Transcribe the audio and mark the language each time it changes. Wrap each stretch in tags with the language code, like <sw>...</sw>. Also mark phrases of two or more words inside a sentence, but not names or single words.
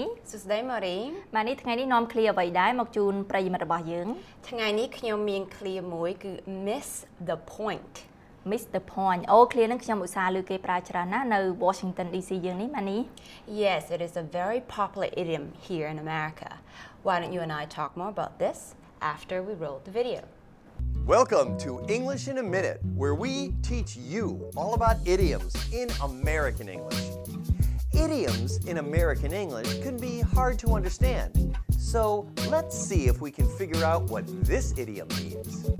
<km>សួស្ដី Mori Manny ថ្ងៃនេះនាំឃ្លាអ្វីដែរមកជូនប្រិយមិត្តរបស់យើង ថ្ងៃនេះខ្ញុំមានឃ្លាមួយគឺ</km> <en>miss the point miss the point</en> <km>អូឃ្លានឹងខ្ញុំឧស្សាហ៍លើគេប្រើច្រើនណាស់នៅ Washington DC យើងនេះ Manny</km> <en>Yes it is a very popular idiom here in America Why don't you and I talk more about this after we roll the video Welcome to English in a Minute, where we teach you all about idioms in American English. Idioms in American English can be hard to understand, so let's see if we can figure out what this idiom means.</en>